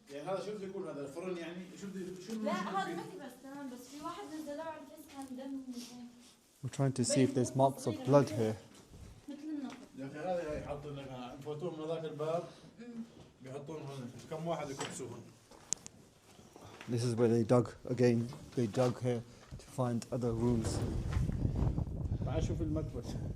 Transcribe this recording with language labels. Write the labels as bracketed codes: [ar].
[ar] يعني هذا شو بده يكون هذا الفرن يعني شو لا هذا مكبس تمام بس في واحد نزلوه على الفيس كان دم من هون. [en] We're trying to see if there's marks of blood here. [ar] مثل النقط. يا اخي هذا يحطوا لنا يفوتون من هذاك الباب بيحطون هون كم واحد يكبسوهم. [en] This is where they dug again. They dug here to find other rooms. [ar] تعال شوف المكبس.